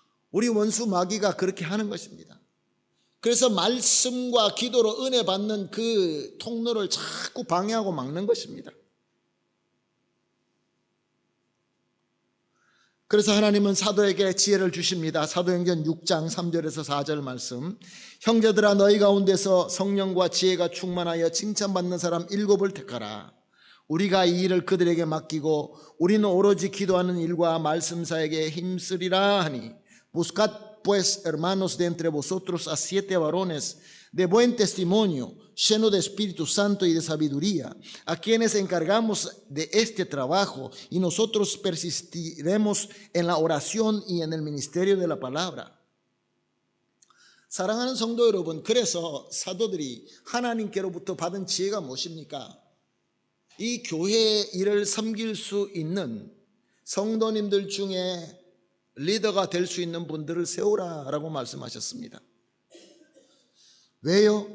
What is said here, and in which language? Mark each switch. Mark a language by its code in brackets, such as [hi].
[ko] 우리 원수 마귀가 그렇게 하는 것입니다. 그래서 말씀과 기도로 은혜 받는 그 통로를 자꾸 방해하고 막는 것입니다. 그래서 하나님은 사도에게 지혜를 주십니다. 사도행전 6장 3절에서 4절 말씀, 형제들아 너희 가운데서 성령과 지혜가 충만하여 칭찬받는 사람 7을 택하라. 우리가 이 일을 그들에게 맡기고 우리는 오로지 기도하는 일과 말씀사에게 힘쓰리라 하니, [es] buscad pues hermanos de entre vosotros a 7 varones de buen testimonio, lleno de Espíritu Santo y de sabiduría, a quienes encargamos de este trabajo, y nosotros persistiremos en la oración y en el ministerio de la palabra. [ko] 사랑하는 성도 여러분, 그래서 사도들이 하나님께로부터 받은 지혜가 무엇입니까? 이 교회의 일을 섬길 수 있는 성도님들 중에 리더가 될 수 있는 분들을 세우라라고 말씀하셨습니다. 왜요?